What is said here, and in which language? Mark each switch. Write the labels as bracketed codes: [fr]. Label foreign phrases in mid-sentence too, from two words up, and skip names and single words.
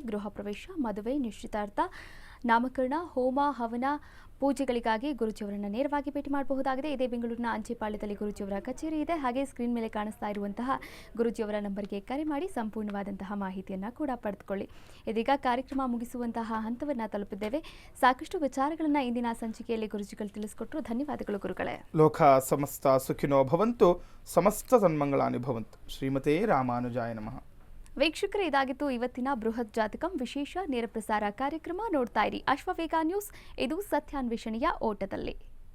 [kn] ಗೃಹ ಪ್ರವೇಶ, ಮದುವೆ, ನಿಶ್ಚಿತಾರ್ಥ, ನಾಮಕರಣ, ಹೋಮ, ಹವನ, ಪೂಜೆಗಳಿಗಾಗಿ ಗುರುಜಿಯವರನ್ನ ನೇರವಾಗಿ ಭೇಟಿ ಮಾಡಬಹುದಾಗಿದೆ. ಇದೇ ಬೆಂಗಳೂರಿನ ಅಂಚೆಪಾಳ್ಯದಲ್ಲಿ ಗುರುಜಿಯವರ ಕಚೇರಿ ಇದೆ. ಹಾಗೆ ಸ್ಕ್ರೀನ್ ಮೇಲೆ ಕಾಣಿಸ್ತಾ ಇರುವಂತಹ ಗುರುಜಿಯವರ ನಂಬರ್ಗೆ ಕರೆ ಮಾಡಿ ಸಂಪೂರ್ಣವಾದಂತಹ ಮಾಹಿತಿಯನ್ನು ಕೂಡ ಪಡೆದುಕೊಳ್ಳಿ. ಇದೀಗ ಕಾರ್ಯಕ್ರಮ ಮುಗಿಸುವಂತಹ ಹಂತವನ್ನು ತಲುಪಿದ್ದೇವೆ. ಸಾಕಷ್ಟು ವಿಚಾರಗಳನ್ನು ಇಂದಿನ ಸಂಚಿಕೆಯಲ್ಲಿ ಗುರುಜಿಗಳು ತಿಳಿಸಿಕೊಟ್ರು. ಧನ್ಯವಾದಗಳು ಗುರುಗಳೇ. [sa] लोक समस्त सुखिनो भवन्तु, समस्त सन्मङ्गलानि भवन्तु. श्रीमते रामानुजाय नमः. [kn] ವೀಕ್ಷಕರೇ, ಇದಾಗಿತ್ತು ಇವತ್ತಿನ ಬೃಹತ್ ಜಾತಕಂ ವಿಶೇಷ ನೇರ ಪ್ರಸಾರ ಕಾರ್ಯಕ್ರಮ. ನೋಡ್ತಾ ಇರಿ ಅಶ್ವವೇಗ ನ್ಯೂಸ್. ಇದು ಸತ್ಯಾನ್ವೇಷಣೆಯ ಓಟದಲ್ಲಿ.